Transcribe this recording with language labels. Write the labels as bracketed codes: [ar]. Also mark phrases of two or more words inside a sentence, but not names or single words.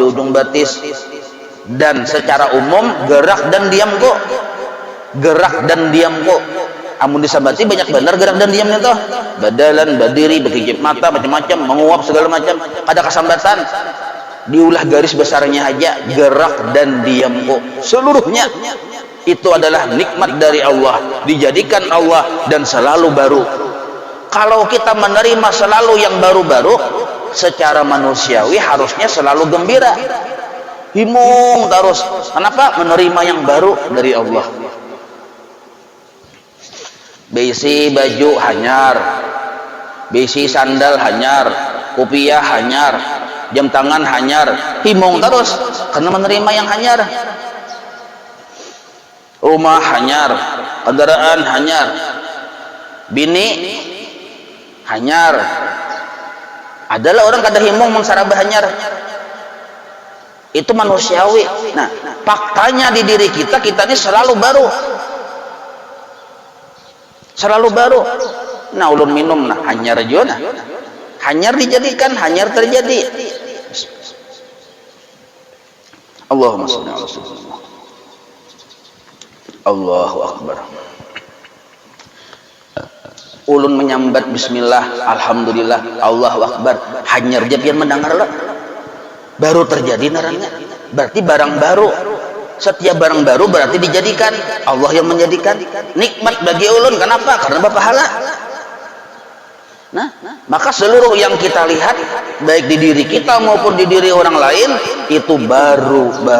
[id] ujung batis, dan secara umum gerak dan diamku, gerak dan diamku, amun disabati banyak benar gerak dan diamnya tuh, badalan, berdiri, berkijip mata, macam-macam, menguap segala macam, ada kesambatan, diulah garis besarnya aja, gerak dan diamku, seluruhnya itu adalah nikmat dari Allah, dijadikan Allah dan selalu baru. Kalau kita menerima selalu yang baru-baru, secara manusiawi harusnya selalu gembira, [bjn] himung terus. [id] Kenapa? Menerima yang baru dari Allah. [bjn] Besi baju hanyar, besi sandal hanyar, kopiah hanyar, jam tangan hanyar, himung terus karena menerima yang hanyar. Rumah hanyar, kendaraan hanyar, bini hanyar. Adalah orang kada himung mengsarabah hanyar. [id] Itu manusiawi. Nah, faktanya di diri kita ini selalu baru. Selalu baru. [bjn] Nah, ulun minum nah hanyar jona. Hanyar dijadikan, hanyar terjadi. [ar] Allahumma shalli ala sayyidina. Allahu akbar. [bjn] Ulun menyambat bismillah, alhamdulillah, [ar] Allahu akbar. [bjn] Hanyar dia pian mendengar lah. [id] Baru terjadi naranya. Berarti barang baru. Setiap barang baru berarti dijadikan. Allah yang menjadikan. Nikmat bagi ulun. Kenapa? Karena berpahala. Nah, maka seluruh yang kita lihat baik di diri kita maupun di diri orang lain itu baru.